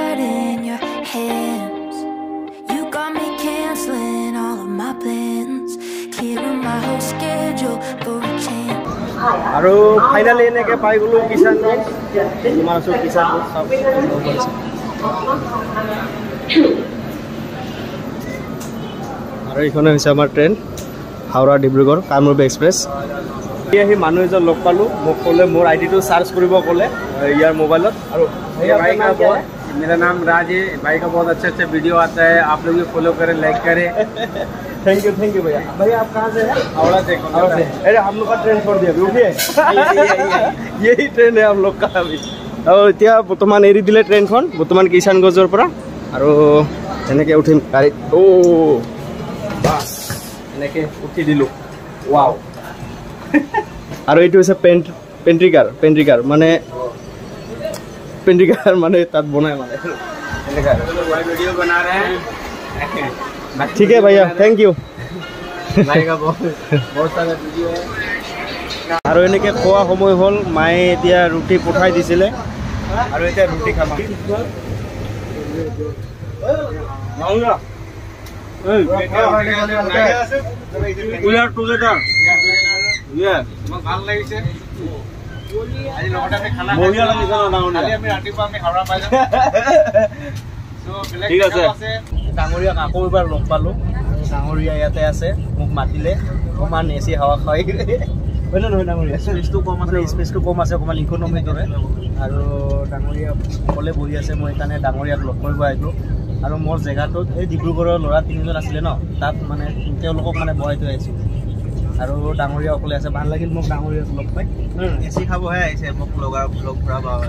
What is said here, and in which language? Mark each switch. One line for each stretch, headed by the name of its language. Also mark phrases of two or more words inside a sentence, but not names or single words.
Assamese: আৰু ফাইনালি এনেকৈ পাই গ'লোঁ কিষাণগঞ্জ কিমান আছোঁ কিষাণগঞ্জ আৰু এইখনে হৈছে আমাৰ ট্ৰেইন হাওৰা ডিব্ৰুগড় কামৰূপ এক্সপ্ৰেছ আহি মানুহ এজন লগ পালোঁ মোক ক'লে মোৰ আইডিটো চাৰ্জ কৰিব ক'লে ইয়াৰ মোবাইলত আৰু
Hindi: मेरा नाम राज है भाई का बहुत अच्छा वीडियो आता है आप लोग भी फॉलो करें लाइक करें
English: thank you
Hindi: भैया भैया आप कहाँ से हैं हावड़ा से अरे हम लोग का ट्रेन छोड़ दिया अभी उठिए यही ट्रेन है हम लोग का अभी और
Assamese: এতিয়া বৰ্তমান এৰি দিলে ট্ৰেইনখন বৰ্তমান কিষাণগঞ্জৰ পৰা আৰু এনেকৈ উঠিম গাড়ীত বাছ এনেকৈ উঠি দিলোঁ ৱাও আৰু এইটো হৈছে পেণ্ট্ৰিকাৰ মানে
Hindi: पेंटिकार माने तात बनाए माने वीडियो बना रहे हैं ठीक है भैया
English: thank you
Hindi: भाई का बहुत सारा वीडियो है
Assamese: আৰু এনেকৈ খোৱা সময় হ'ল মায়ে এতিয়া ৰুটি পঠাই দিছিলে আৰু এতিয়া ৰুটি খাম
English: We are together. Yeah.
Assamese: ভাল লাগিছে আজি লগতে আমি
Hindi: खाना बढ़िया
Assamese: লাগিছে না কালি আমি ৰাতিপুৱা আমি হাওৰা পাই যাম ঠিক আছে ডাঙৰীয়া আকৌ এবাৰ লগ পালোঁ ডাঙৰীয়া ইয়াতে আছে মোক মাতিলে অকণমান এচি হাৱা খাই হয় নহয় ডাঙৰীয়া স্পেচটো কম আছে স্পেচটো কম আছে অকণমান ইকনমিৰ দৰে আৰু ডাঙৰীয়া অকলে বহি আছে মই সেইকাৰণে ডাঙৰীয়াক লগ কৰিব আহিলোঁ আৰু মোৰ জেগাটোত এই ডিব্ৰুগড়ৰ ল'ৰা 3জন আছিলে ন তাত মানে তেওঁলোকক মানে বহাই থৈ আহিছোঁ আৰু ডাঙৰীয়া অকলে আছে ভাল লাগিল মোক ডাঙৰীয়াক লগ পাই এচি খাবহে আহিছে মোক লগ ফুৰাব